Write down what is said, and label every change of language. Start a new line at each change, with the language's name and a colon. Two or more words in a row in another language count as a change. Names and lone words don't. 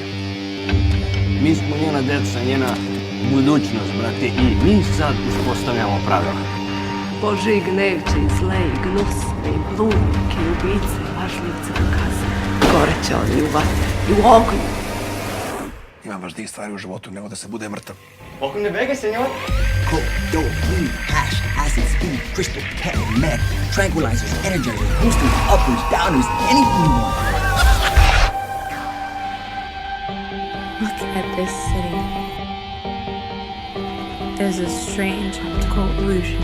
Serbian: Mi smo njena deca, njena budućnost, brate. I mi sad uspostavljamo pravila. Božji gnev će i zle i gnusne i bludnike i ubice i lažljivce dokazati. Gore će oni u vatri i u ognju. Imam važnijih stvari u životu nego da se bude mrtav.
English: Welcome to Vegas, senor. Coke, dope, weed, hash, acid, speed, crystal, cat, meth, tranquilizers, energizers, boosters, uppers, downers, anything you want. Look at this city. There's a strange optical illusion.